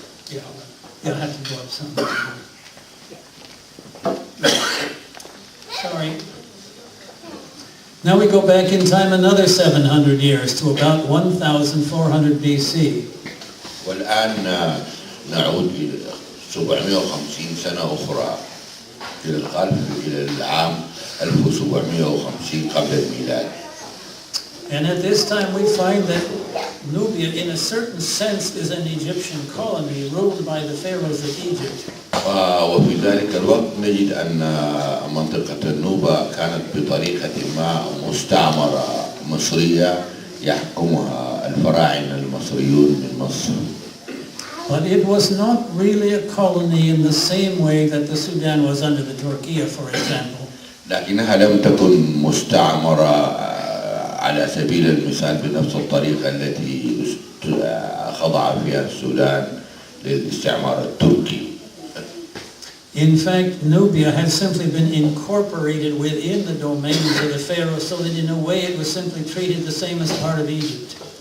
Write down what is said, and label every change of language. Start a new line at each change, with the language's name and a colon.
English: Yeah, I have to go up somehow. Sorry. Now we go back in time another 700 years to about 1400 BC.
Arabic: والآن نعود إلى 750 سنة أخرى إلى الخلف، إلى العام 1750 قبل الميلاد.
English: And at this time we find that Nubia, in a certain sense, is an Egyptian colony ruled by the pharaohs of Egypt.
Arabic: وفي ذلك الوقت نجد أن منطقة النوبة كانت بطريقة ما مستعمرة مصرية يحكمها الفراعنة المصريون من مصر.
English: But it was not really a colony in the same way that the Sudan was under the Turkiya, for example.
Arabic: لكنها لم تكن مستعمرة على سبيل المثال بنفس الطريقة التي خضع فيها السودان للاستعمار التركي.
English: In fact, Nubia had simply been incorporated within the domains of the pharaoh, so that in a way it was simply treated the same as part of Egypt.